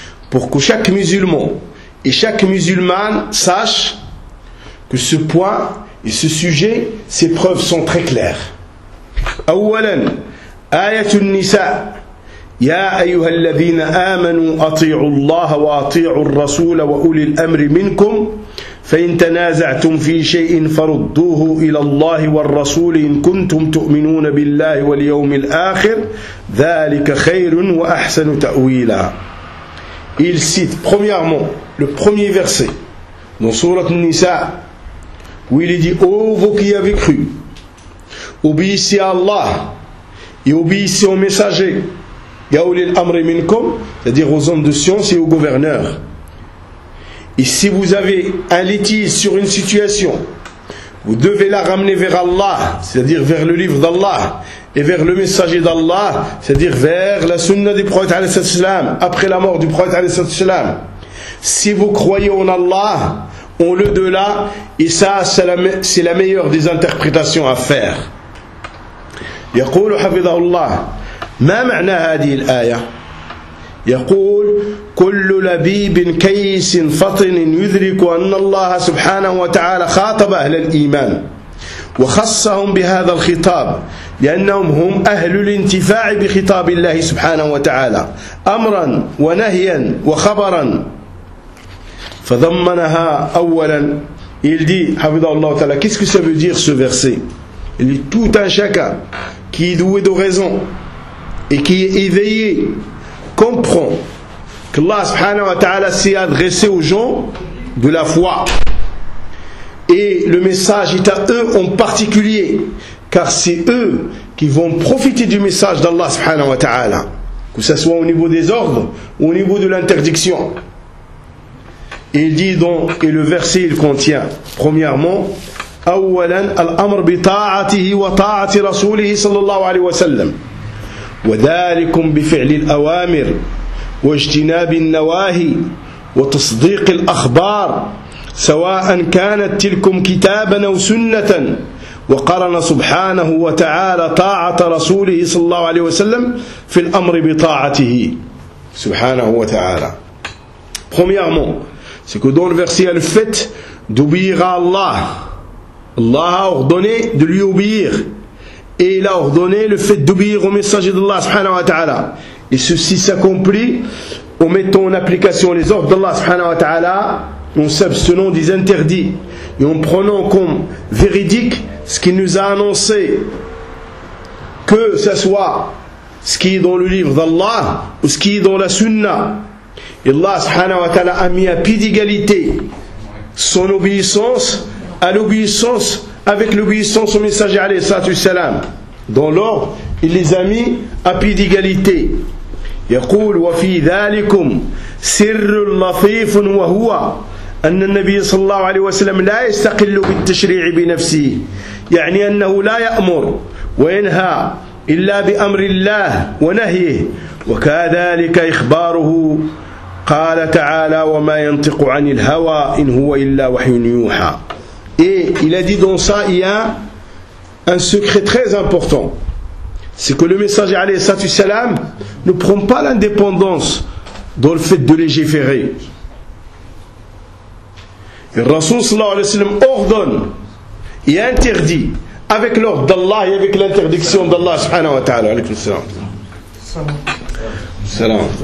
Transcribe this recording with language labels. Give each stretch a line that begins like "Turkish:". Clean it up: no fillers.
French: Pour que chaque musulman et chaque musulmane sache que ce point et ce sujet, ces preuves sont très claires.
Arabic: أولاً آية النساء يا أيها الذين آمنوا أطيعوا الله وأطيعوا الرسول وأولي الأمر منكم فإن تنازعتم في شيء فردوه إلى الله والرسول إن كنتم تؤمنون بالله واليوم الآخر ذلك خير وأحسن تأويلا.
French: Il cite premièrement le premier verset dans sourate An-Nisa où il dit, ô vous qui avez cru, obéissez à Allah et obéissez aux messagers,
Arabic: yaoulil amri minkum,
French: c'est-à-dire aux hommes de science et aux gouverneurs. Et si vous avez un litige sur une situation, vous devez la ramener vers Allah, c'est-à-dire vers le livre d'Allah et vers le messager d'Allah, c'est-à-dire vers la sunna du prophète alayhi salatu wasalam, après la mort du prophète alayhi salatu wasalam. Si vous croyez en Allah, on le de là, et ça, c'est la meilleure des interprétations à faire.
Arabic: يقول حفظه الله ما معنى هذه الآية؟ يقول كل لبيب كيس فطن يدرك أن الله سبحانه وتعالى خاطب أهل الإيمان وخصهم بهذا الخطاب لأنهم هم أهل الانتفاع بخطاب الله سبحانه وتعالى أمرا ونهيا وخبرا. فضمنها أولا يلدي حفظه الله تعالى.
French: Qu'est-ce que ça veut dire ce verset? Il est tout un chacun qui est doué de raison et qui est éveillé comprend qu'Allah subhanahu wa ta'ala s'est adressé aux gens de la foi et le message est à eux en particulier car c'est eux qui vont profiter du message d'Allah subhanahu wa ta'ala, que ce soit au niveau des ordres ou au niveau de l'interdiction. Et il dit donc, et le verset il contient premièrement
Arabic: أولا الأمر بطاعته وطاعة رسوله صلى الله عليه وسلم وذلك بفعل الأوامر واجتناب النواهي وتصديق الأخبار سواء كانت تلكم كتابا أو سنة وقرن سبحانه وتعالى طاعة رسوله صلى الله عليه وسلم في الأمر بطاعته سبحانه وتعالى.
French: Premièrement, ce que donne le verset est le fait d'obéir à Allah. Allah a ordonné de lui obéir. Et il a ordonné le fait d'obéir au messager d'Allah subhanahu wa ta'ala. Et ceci s'accomplit en mettant en application les ordres d'Allah subhanahu wa ta'ala, en s'abstenant des interdits et en prenant comme véridique ce qu'il nous a annoncé, que ce soit ce qui est dans le livre d'Allah ou ce qui est dans la sunna. Et Allah subhanahu wa ta'ala a mis à pied d'égalité son obéissance à l'obéissance avec l'obéissance au messager alayhi salatu wassalam. Dans l'ordre, il les a mis à pied d'égalité.
Arabic: يقول وفي ذلكم سر لطيف وهو أن النبي صلى الله عليه وسلم لا يستقل بالتشريع بنفسه يعني أنه لا يأمر وينهى إلا بأمر الله ونهيه وكذلك إخباره قال تعالى وما ينطق عن الهوى إن هو إلا وحي يوحى.
French: Et il a dit dans ça il y a un secret très important. C'est que le messager alayhi salatu wassalam ne prend pas l'indépendance dans le fait de légiférer. Et le Rasoul sallallahu alayhi wa sallam ordonne et interdit avec l'ordre d'Allah et avec l'interdiction d'Allah subhanahu wa ta'ala. Alayhi salam. Salam. Salam.